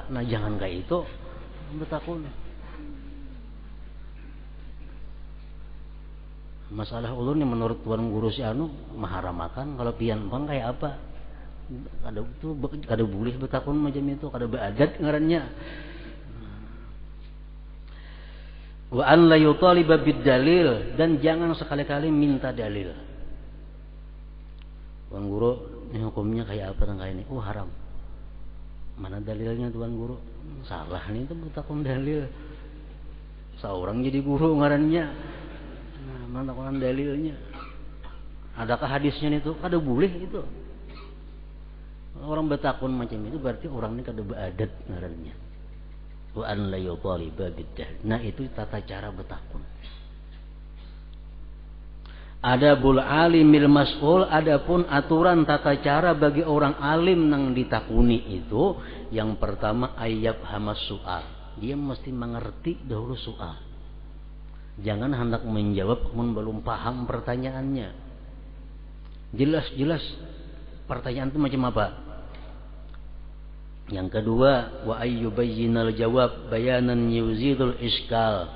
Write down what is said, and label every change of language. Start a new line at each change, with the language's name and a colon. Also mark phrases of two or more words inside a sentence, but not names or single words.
Banjar: Nah jangan kayak itu bertakun. Masalah ulun yang menurut tuan guru si anu maharamakan kalau pian pang kayak apa. Kada boleh bertakun macam itu, kada beadat ngarannya.
Arabic: وأن لا يطالبه بالدليل,
Indonesian: dan jangan sekali-kali minta dalil.
Banjar: Tuan guru, ini hukumnya kayak apa tentang ini? Oh haram. Mana dalilnya tuan guru? Salah nih itu bertakun dalil. Seorang jadi guru ngarannya. Nah, mana takunan dalilnya? Adakah hadisnya itu? Kada boleh itu. Orang bertakun macam itu berarti orang ini kada beadat ngarannya.
Arabic: وأن لا يطالبه بالدليل.
Banjar: Nah itu tata cara bertakun.
Arabic: أدب العالم المسؤول,
Banjar: adapun aturan tata cara bagi orang alim nang ditakuni itu, yang pertama
Arabic: أن يفهم السؤال.
Indonesian: Dia mesti mengerti dahulu soal. Jangan hendak menjawab namun belum paham pertanyaannya. Jelas-jelas pertanyaan itu macam apa? Yang kedua,
Arabic: وأن يبين الجواب بيانا يزيل الإشكال.